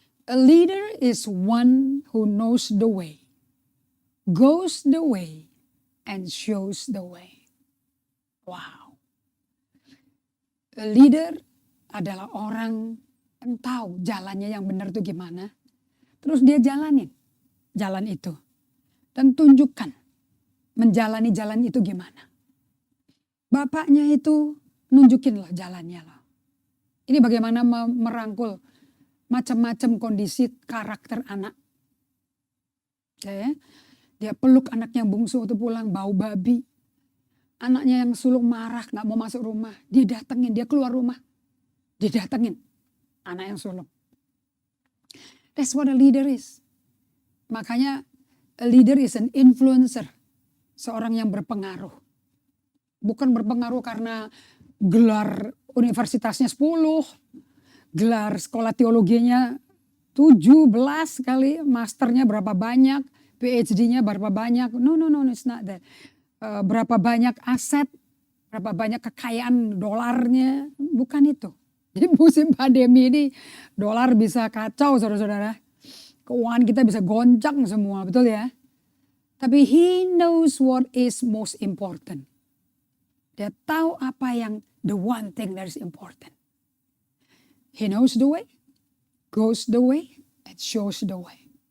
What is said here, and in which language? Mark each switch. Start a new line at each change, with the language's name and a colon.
English: A leader is one who knows the way, goes the way, and shows the way. Wow.
Indonesian: A leader adalah orang yang tahu jalannya yang benar itu gimana. Terus dia jalanin jalan itu. Dan tunjukkan menjalani jalan itu gimana. Bapaknya itu nunjukin loh jalannya loh. Ini bagaimana merangkul macam-macam kondisi karakter anak. Dia peluk anaknya yang bungsu waktu pulang bau babi. Anaknya yang sulung marah gak mau masuk rumah. Dia datengin, dia keluar rumah. Dia datengin anak yang sulung.
English: That's what a leader is. Makanya a leader is an influencer.
Indonesian: Seorang yang berpengaruh. Bukan berpengaruh karena gelar universitasnya 10, gelar sekolah teologinya 17 kali, masternya berapa banyak, PhD-nya berapa banyak.
English: No, it's not that.
Indonesian: Berapa banyak aset, berapa banyak kekayaan dolarnya, bukan itu. Jadi musim pandemi ini dolar bisa kacau saudara-saudara. Keuangan kita bisa goncang semua, betul ya?
English: Tapi he knows what is most important.
Indonesian: Dia tahu apa yang
English: the one thing that is important. He knows the way, goes the way, and shows the way.